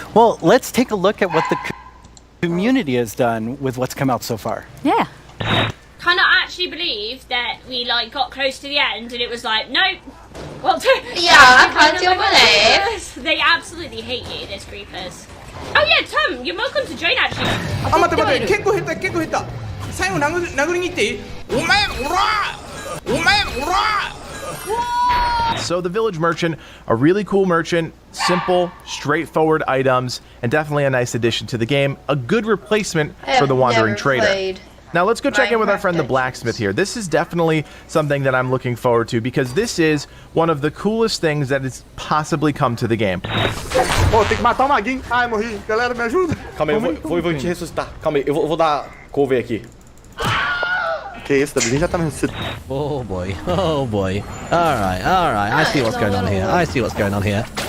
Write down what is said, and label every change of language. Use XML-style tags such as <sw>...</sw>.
<en>Well, let's take a look at what the community has done with what's come out so far. Yeah. Cannot actually believe that we like got close to the end and it was like, nope. Well, yeah, can't you believe? They absolutely hate you, those creepers. Oh yeah, Tom, you're welcome to join actually.</en> <ja>あ、待って待って、結構減った。最後殴りに行っていい？お前おら！</ja> <en>So the Village Merchant, a really cool merchant, simple, straightforward items, and definitely a nice addition to the game. A good replacement for the Wandering Trader. Now let's go check in with our friend the Blacksmith here. This is definitely something that I'm looking forward to because this is one of the coolest things that has possibly come to the game.</en> <pt>Oh, tem que matar o maguinho. Ai, morri. Galera, me ajuda. Calma aí, eu vou te ressuscitar. Calma aí, eu vou dar couve aqui. Que isso, Davi? Já tá me ressuscitando.</pt> <en>Oh boy, oh boy. Alright, I see what's going on here.</en>